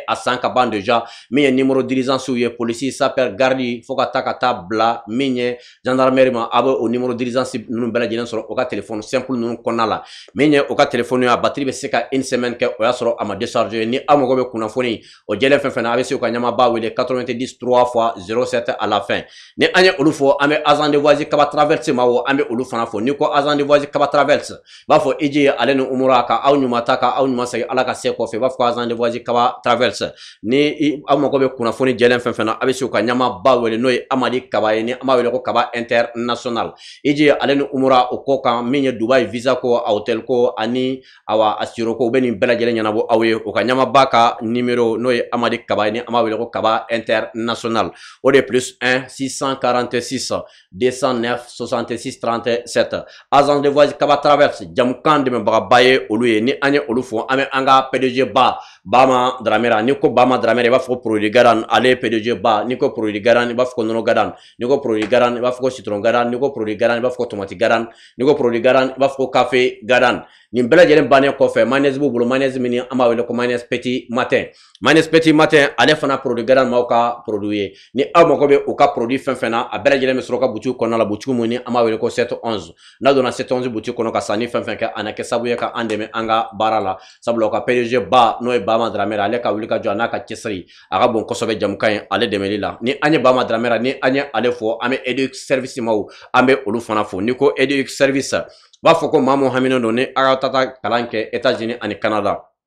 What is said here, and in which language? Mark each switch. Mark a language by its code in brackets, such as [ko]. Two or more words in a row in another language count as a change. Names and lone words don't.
[bm] a san ka ban déjà min ye [fr] numéro d'urgence [bm] ye [fr] police sapeur garde [bm] fo ka taa bila min ye gendarmerie ma a bɛ o [fr] numéro d'urgence [bm] ninnu bɛɛ lajɛlen sɔrɔ o ka [fr] téléphone simple [bm] ninnu kɔnɔna la min ye o ka téléphone ye a batterie bɛ se ka [fr] une semaine [bm] kɛ o y'a sɔrɔ a ma décharger ni aw mago bɛ kunnafoni o jɛlen fɛn fɛn na a bɛ se u ka ɲɛmaaba wele 90 3 fois 07 [fr] à la fin [bm] ni an ye olu fɔ an bɛ [fr] agent de voirie [bm] Kaba Traverse ma wo an bɛ olu fana fɔ ni ko [fr] agent de voirie [bm] Kaba Traverse b'a fɔ Iji ale ni Umura ka aw ɲuman ta ka aw ɲuman segin ala ka se kɔfɛ b'a fɔ ko [fr] agent de voirie [bm] Kaba Traverse ni aw mago bɛ kunnafoni jɛlen fɛn fɛn na a bɛ se u ka ɲɛmaaba wele n'o ye Amadi Kaba ye ni an b'a wele ko Kaba International Iji ale ni Umura o ko kan min ye Dubai visa ko a hotel ko ani awa asiro ko u bɛ nin bɛɛ lajɛlen ɲɛnabɔ aw ye u ka ɲɛmaaba ka numéro n'o ye Amadi Kaba ye ni an b'a wele ko Kaba International o [fr] de plus [bm] 1 646 209 66 37 [fr] agent de voirie [bm] Kaba Traverse jamukan dɛmɛbagaba ye olu ye ni an ye olu fɔ an bɛ an ka PDG ba Bama Dramera ni ko Bama Dramera i b'a fɔ ko produit Garan ale PDG ba ni ko produit Garan i b'a fɔ ko nɔnɔ Garan ni ko produit Garan i b'a fɔ ko citron Garan ni ko produit Garan i b'a fɔ ko tomate Garan ni ko produit Garan i b'a fɔ ko café Garan nin bɛɛ lajɛlen bannen kɔfɛ mayonnaise b'u bolo mayonnaise min an b'a wele ko mayonnaise petit matin mayonnaise petit matin ale fana produit Garan maaw ka produit ye ni aw mago bɛ u ka produit fɛn fɛn na a bɛɛ lajɛlen bɛ sɔrɔ ka boutique kɔnɔna la boutique mun ni an b'a wele ko 711 n'a donna 711 boutique kɔnɔ ka sanni fɛn fɛn kɛ a na kɛ sababu ye ka an dɛmɛ an ka baara la sabula o ka PDG ba n'o ye Bama Dramera ale ka wuli ka jɔ a n'a ka cɛsiri a ka bon kosɛbɛ jamukan ye ale dɛmɛli la ni an ye Bama Dramera ni an ye ale fɔ an bɛ Edux service maaw an bɛ olu fana fɔ ni ko Edux service b'a fɔ ko maa mun haminen don ni a ka taa kalan kɛ États-Unis ani Canada